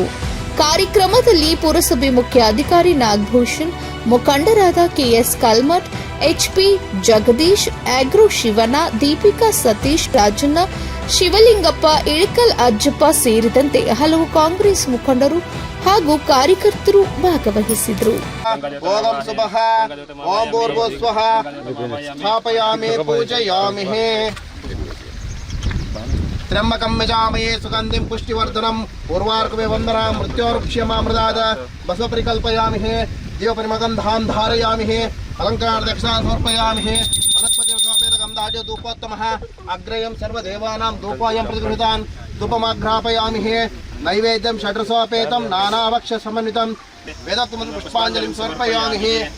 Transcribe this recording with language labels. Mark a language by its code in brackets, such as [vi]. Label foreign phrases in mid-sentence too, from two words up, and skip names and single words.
[kn] ಕಾರ್ಯಕ್ರಮದಲ್ಲಿ ಪುರಸಭೆ ಮುಖ್ಯ ಅಧಿಕಾರಿ ನಾಗಭೂಷಣ್, ಮುಖಂಡರಾದ ಕೆಎಸ್ ಕಲ್ಮಠ್, ಎಚ್ಪಿ ಜಗದೀಶ್, ಆಗ್ರೋ ಶಿವಣ್ಣ, ದೀಪಿಕಾ ಸತೀಶ್, ರಾಜಣ್ಣ, ಶಿವಲಿಂಗಪ್ಪ, ಇಳಕಲ್ ಅಜ್ಜಪ್ಪ ಸೇರಿದಂತೆ ಹಲವು ಕಾಂಗ್ರೆಸ್ ಮುಖಂಡರು ಹಾಗೂ ಕಾರ್ಯಕರ್ತರು ಭಾಗವಹಿಸಿದರು. [sa] त्र्यंबकं यजामहे सुगंधिं पुष्टिवर्धनं उर्वारुकमे वन्दना मृत्योर्क्षमामृताद बसवपरिकल्पयामहे दीपपरिमगन्धान् धारयामहे अलङ्कार दक्षिणान् समर्पयामहे वनस्पतिसमर्पयगन्धाजो धूपोत्तमः अग्रयं सर्वदेवानां धूपोऽयं प्रतिगृहीतान् धूपमाघ्रापयामहे नैवेद्यं षड्रसोपेतं नानाभक्ष्यसमन्वितं वेदोक्तपुष्पाञ्जलिं समर्पयामहे